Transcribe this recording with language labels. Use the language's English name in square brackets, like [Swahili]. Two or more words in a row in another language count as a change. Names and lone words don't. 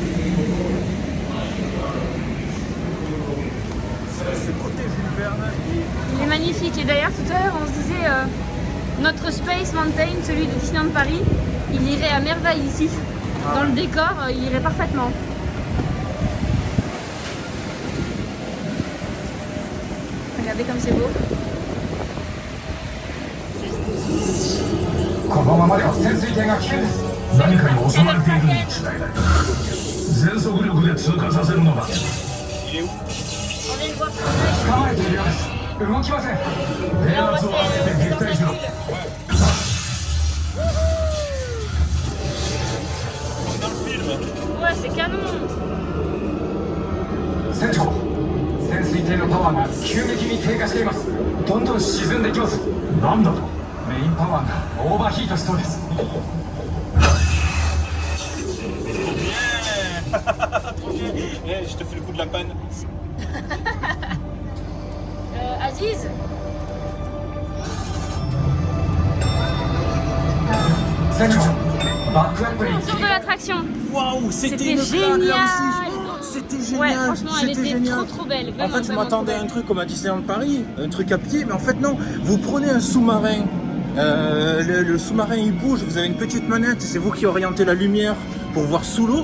[French] Il est magnifique. Et d'ailleurs, tout à l'heure, on se disait notre Space Mountain, celui de Disneyland Paris, il irait à merveille ici. Dans le décor, il irait parfaitement. Regardez comme c'est beau. [Japanese] このままでは潜水艇が危険です。何かに襲われているに違いない。全速力で通過させるのだ。 [French] On vient de voir ça. [Japanese] 捕まえているようです。動きません。電圧を上げて撃退しろ。 [French] Ouais, c'est canon. [Japanese] 船長、潜水艇のパワーが急激に低下しています。どんどん沈んでいきます。なんだと？メインパワーがオーバーヒートしそうです。 [French] Je te fais le coup de la panne. Aziz, [Japanese] 船長、バックアップに [French] tour de l'attraction. Waouh, C'était génial. C'était Ouais, génial. franchement, elle était trop belle. En Vraiment, fait, je vraiment m'attendais à trop un belle. truc comme à Disneyland Paris, un truc à pied, mais en fait non. Vous prenez un sous-marin, le sous-marin il bouge, vous avez une petite manette, c'est vous qui orientez la lumière pour voir sous l'eau.